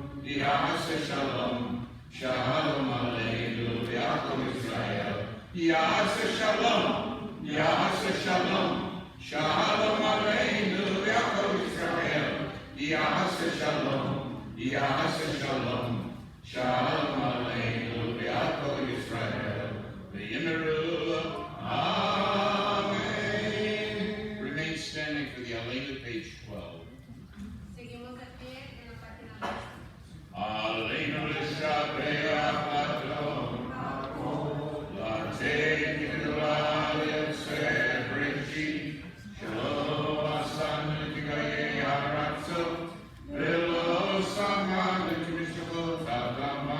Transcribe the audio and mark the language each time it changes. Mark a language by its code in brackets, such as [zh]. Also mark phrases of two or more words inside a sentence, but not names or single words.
[he] שלום עלינו ועל כל ישראל יעשה שלום שלום עלינו ועל כל ישראל יעשה שלום שלום עלינו ועל כל ישראל ויאמרו, amen. [en] Remain standing for the Aleinu, page 12. [es] Seguimos de pie en la página 12. [he] עלינו לשבח אדון לתת גדולה ליוצר בראשית שלא עשנו כגויי הארצות ולא שמנו כמשפחות האדמה,